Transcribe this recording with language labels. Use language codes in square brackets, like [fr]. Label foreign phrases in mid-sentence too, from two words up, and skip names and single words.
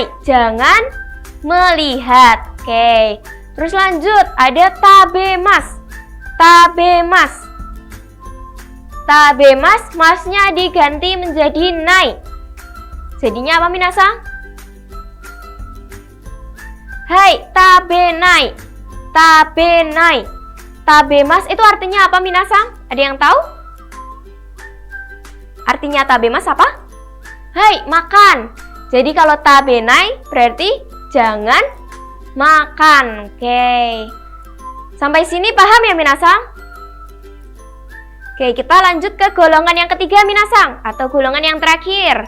[id] Jangan melihat. Oke. Terus lanjut, ada tabemas. Tabemas. Tabemas, masnya diganti menjadi nai. Jadinya apa minasang? Hai, tabenai. Tabenai. Tabemas itu artinya apa minasang? Ada yang tahu? Artinya tabemas apa? Hai, makan. Jadi kalau tabenai berarti jangan makan. Oke. Sampai sini paham ya minasang? Oke, kita lanjut ke golongan yang ketiga minasang, atau golongan yang terakhir.